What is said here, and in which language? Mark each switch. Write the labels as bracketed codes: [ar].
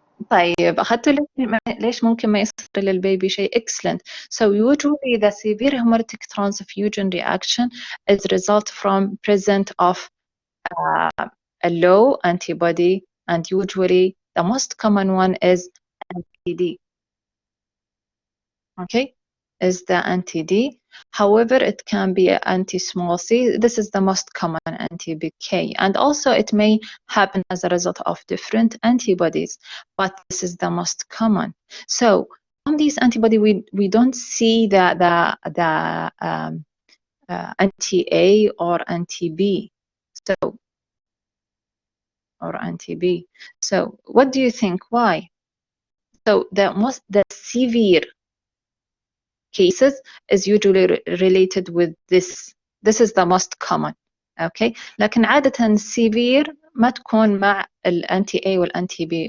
[ar] طيب أخذتوا ليش ممكن ما يصير للبيبي شيء؟ [en] Excellent. So usually the severe hemolytic transfusion reaction is result from present of a low antibody, and usually the most common one is anti-D. Okay, is the anti-D. However, it can be anti-small c. This is the most common anti-big K, and also it may happen as a result of different antibodies, but this is the most common. So on these antibodies, we don't see the anti-A or anti-B. So or anti-B. So what do you think? Why? So the severe cases is usually related with this. This is the most common. Okay. [ar] لكن عادة severe ما تكون مع الانتي A والانتي B.